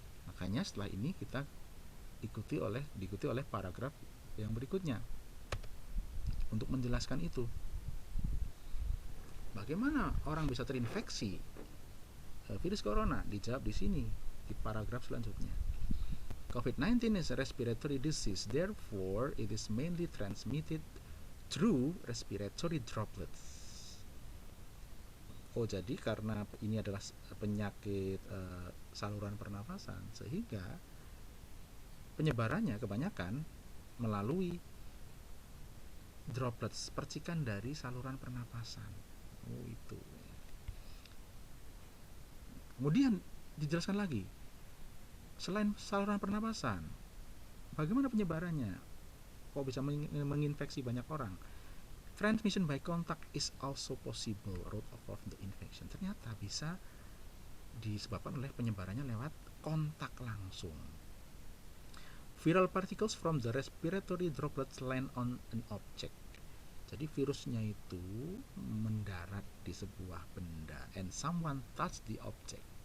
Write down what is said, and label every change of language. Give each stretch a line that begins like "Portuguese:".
Indonesian: Makanya setelah ini kita diikuti oleh paragraf yang berikutnya untuk menjelaskan itu. Bagaimana orang bisa terinfeksi virus corona? Dijawab di sini di paragraf selanjutnya.
English: COVID-19 is a respiratory disease, therefore it is mainly transmitted through respiratory droplets.
Indonesian: Oh, jadi karena ini adalah penyakit saluran pernafasan, sehingga penyebarannya kebanyakan melalui droplets, percikan dari saluran pernapasan. Oh, itu. Kemudian dijelaskan lagi, selain saluran pernapasan, bagaimana penyebarannya? Kok bisa menginfeksi banyak orang?
English: Transmission by contact is also possible route of the infection.
Indonesian: Ternyata bisa disebabkan oleh penyebarannya lewat kontak langsung.
English: Viral particles from the respiratory droplets land on an object.
Indonesian: Jadi virusnya itu mendarat di sebuah benda,
English: and someone touch the object.